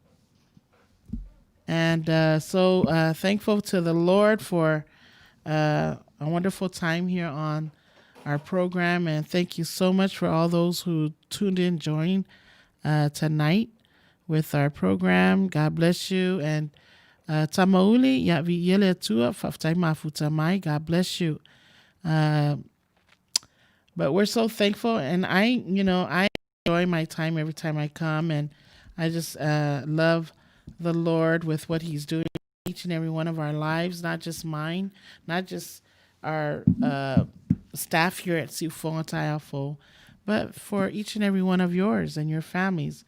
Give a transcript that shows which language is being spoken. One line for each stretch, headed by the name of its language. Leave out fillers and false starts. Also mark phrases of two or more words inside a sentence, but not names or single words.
English: And so thankful to the Lord for a wonderful time here on our program. And thank you so much for all those who tuned in, joined tonight with our program. God bless you.
Samoan: And Tamauli, yavi yele tua, faftai mafutamai.
English: God bless you. But we're so thankful, and I enjoy my time every time I come, and I just love the Lord with what He's doing in each and every one of our lives, not just mine, not just our staff here at Siufonga, but for each and every one of yours and your families.